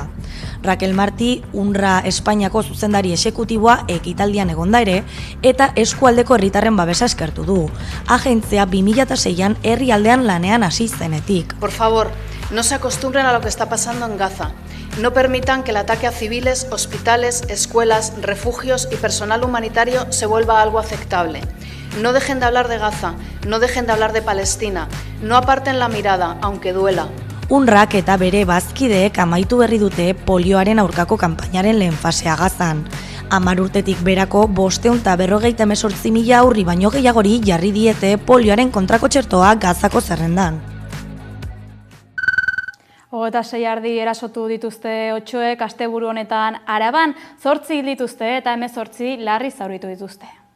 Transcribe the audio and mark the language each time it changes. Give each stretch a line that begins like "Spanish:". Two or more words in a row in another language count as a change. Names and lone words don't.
Basque: Raquel Martí, UNRWA Espainiako zuzendari exekutiboa ekitaldian egonda ere, eta eskualdeko herritarren babesa eskertu du. Agentzia 2006an herrialdean lanean hasi zenetik.
Spanish: Por favor, no se acostumbren a lo que está pasando en Gaza. No permitan que el ataque a civiles, hospitales, escuelas, refugios y personal humanitario se vuelva algo aceptable. No dejen de hablar de Gaza, no dejen de hablar de Palestina, no aparten la mirada, aunque duela.
Basque: UNRWAk eta bere bazkideek amaitu berri dute polioaren aurkako kanpainaren lehen fasea Gazan. 10 urtetik berako 548.000 aurri baino gehiagori jarri diete polioaren kontrako txertoa Gazako zerrendan. 26 ardi erasotu dituzte otsoek asteburu honetan Araban, 8 hil dituzte eta 18 larri zauritu dituzte.